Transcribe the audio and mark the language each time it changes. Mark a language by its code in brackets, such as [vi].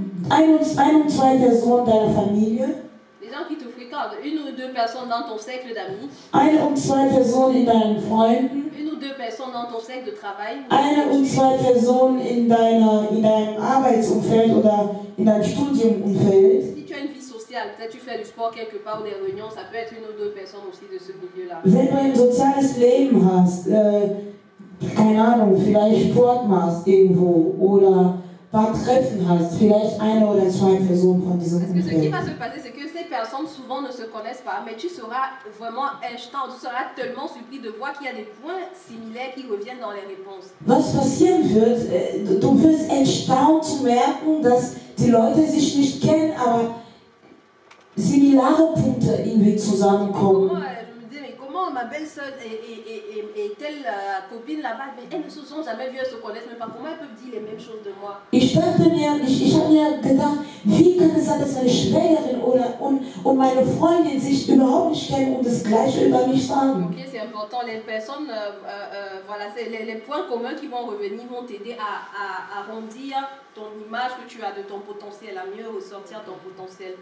[de] Ein und zwei Personen deiner Familie. [fr] Les gens qui te fréquentent. Une ou deux personnes dans ton cercle d'amis. [de] Eine und zwei Personen in deinen Freunden. [fr] Une ou deux personnes dans ton cercle de travail. [de] Eine und zwei Personen in deinem Arbeitsumfeld oder in deinem Studiumumfeld. [fr] Si tu as une vie sociale, peut-être tu fais du sport quelque part ou des réunions, ça peut être une ou deux personnes aussi de ce milieu-là. [de] Wenn du ein soziales Leben hast, keine Ahnung, vielleicht Sport machst irgendwo oder ein paar Treffen hast, vielleicht eine oder zwei Personen von diesem [fr] Parce que ce qui [de] Umfeld. [fr] va se passer, c'est que ces personnes souvent ne se connaissent pas, mais tu seras vraiment instant, tu seras tellement surpris de voir qu'il y a des points similaires qui reviennent dans les réponses. [de] Was passieren wird, du wirst erstaunt zu merken, dass die Leute sich nicht kennen, aber similare Punkte irgendwie zusammenkommen. [fr] Moi, je me disais, mais comment ma belle-sœur et telle copine là-bas, mais elles ne se sont jamais vues, elles se connaissent même pas. Comment elles peuvent dire les mêmes choses de moi? [de] Ich habe mir gedacht, wie kann es sein, dass meine Schwägerin und meine Freundin sich überhaupt nicht kennen und das Gleiche über mich sagen? [fr] Ok, c'est important. Les personnes, voilà, c'est les points communs qui vont revenir vont t'aider à arrondir ton image que tu as de ton potentiel, à mieux ressortir ton potentiel.